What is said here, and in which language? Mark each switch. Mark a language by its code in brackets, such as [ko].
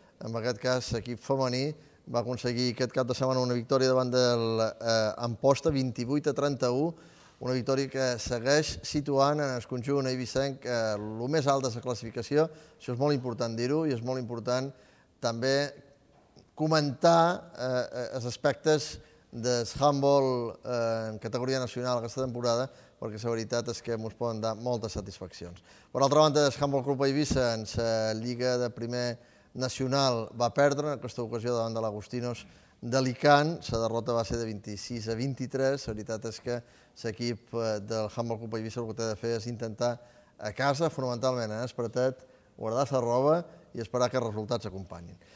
[ca] En aquest cas, l'equip femení va aconseguir aquest cap de setmana una victòria davant de l'Amposta, 28-31, una victòria que segueix situant en el conjunt eivissenc el més alt de la classificació. Això és molt important dir-ho i és molt important també comentar els aspectes [es] de handball en categoría nacional esta temporada, porque la verdad es que nos pueden dar muchas satisfacciones. Por otra banda, [ca] el handball Club Eivissa en la Liga de Primer Nacional va perdre en aquesta ocasió davant de l'Agustinos d'Alicant. La derrota va ser de 26 a 23. La veritat és que l'equip del Handball Club Eivissa el que té de fer és intentar a casa, fonamentalment, espretet, guardar la roba i esperar que els resultats s'acompanyin.